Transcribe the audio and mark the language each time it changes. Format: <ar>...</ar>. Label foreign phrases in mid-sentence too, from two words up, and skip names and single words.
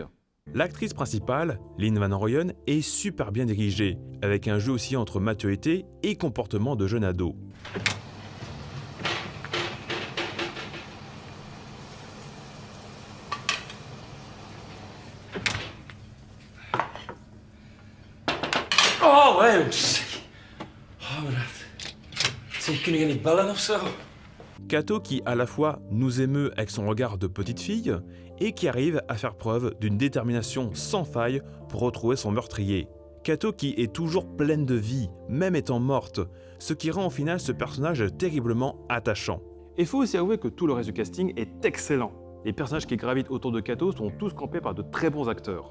<fr>L'actrice principale, Lynn Van Rooyen, est super bien dirigée, avec un jeu aussi entre maturité et comportement de jeune ado. Oh, ouais.</fr> <nl>Oh, maar dat... Zeg, kun je niet bellen of zo?</nl> <fr>Cato qui à la fois nous émeut avec son regard de petite fille et qui arrive à faire preuve d'une détermination sans faille pour retrouver son meurtrier. Cato qui est toujours pleine de vie, même étant morte, ce qui rend au final ce personnage terriblement attachant. Il faut aussi avouer que tout le reste du casting est excellent. Les personnages qui gravitent autour de Cato sont tous campés par de très bons acteurs.</fr>